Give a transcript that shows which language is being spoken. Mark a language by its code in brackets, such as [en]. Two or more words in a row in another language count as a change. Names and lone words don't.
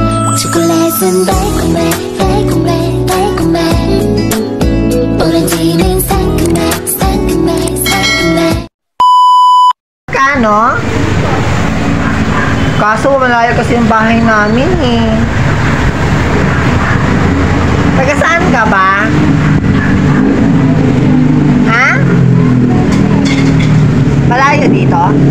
[ko] 초콜릿은 달콤해 달콤해 달콤해 오렌지는 상큼해 상큼해 상큼해. [tl] Kano? Kaso malayo kasi yung bahay namin eh. Taga saan ka ba? Ha? Malayo dito?